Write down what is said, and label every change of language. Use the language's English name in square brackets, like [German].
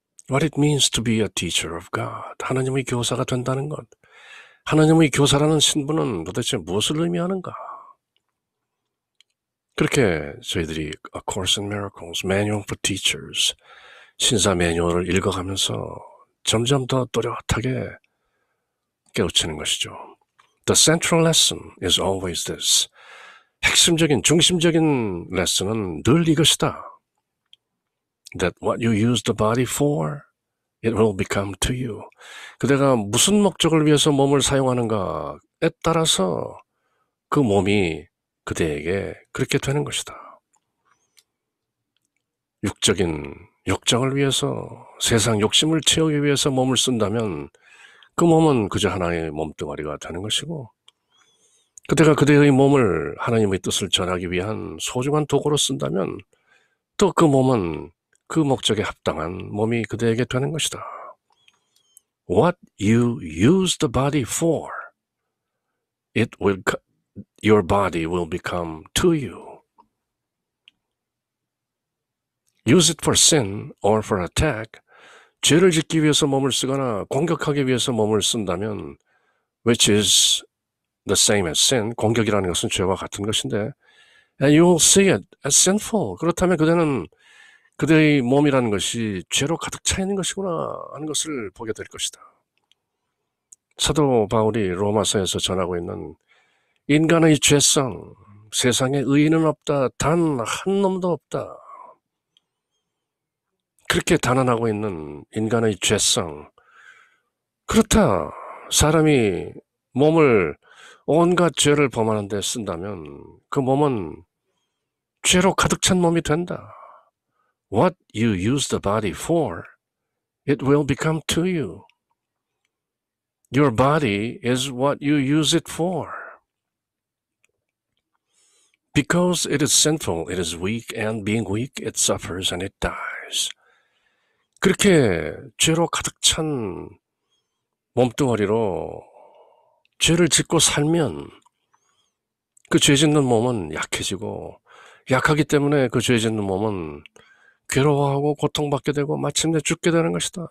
[English] What it means to be a teacher of God, [Korean] 하나님의 교사가 된다는 것, 하나님의 교사라는 신분은 도대체 무엇을 의미하는가? 그렇게 저희들이 A Course in Miracles, Manual for Teachers, 신사 매뉴얼을 읽어가면서 점점 더 또렷하게 깨우치는 것이죠. [English] The central lesson is always this. [Korean] 핵심적인, 중심적인 레슨은 늘 이것이다. [English] That what you use the body for, it will become to you. [Korean] 그대가 무슨 목적을 위해서 몸을 사용하는가에 따라서 그 몸이 그대에게 그렇게 되는 것이다. 육적인 욕정을 위해서 세상 욕심을 채우기 위해서 몸을 쓴다면 그 몸은 그저 하나의 몸뚱아리가 되는 것이고 그대가 그대의 몸을 하나님의 뜻을 전하기 위한 소중한 도구로 쓴다면 또 그 몸은 그 목적에 합당한 몸이 그대에게 되는 것이다. [English] What you use the body for, your body will become to you. Use it for sin or for attack. [Korean] 죄를 짓기 위해서 몸을 쓰거나 공격하기 위해서 몸을 쓴다면 [English] which is the same as sin, [Korean] 공격이라는 것은 죄와 같은 것인데 [English] and you will see it as sinful. [Korean] 그렇다면 그대는 그대의 몸이라는 것이 죄로 가득 차 있는 것이구나 하는 것을 보게 될 것이다. 사도 바울이 로마서에서 전하고 있는 인간의 죄성, 세상에 의인은 없다, 단 한 놈도 없다. 그렇게 단언하고 있는 인간의 죄성, 그렇다. 사람이 몸을 온갖 죄를 범하는 데 쓴다면 그 몸은 죄로 가득 찬 몸이 된다. [English] What you use the body for, it will become to you. Your body is what you use it for. Because it is sinful, it is weak, and being weak, it suffers and it dies. [Korean] 그렇게 죄로 가득 찬 몸뚱아리로 죄를 짓고 살면 그 죄 짓는 몸은 약해지고, 약하기 때문에 그 죄 짓는 몸은 괴로워하고 고통받게 되고 마침내 죽게 되는 것이다.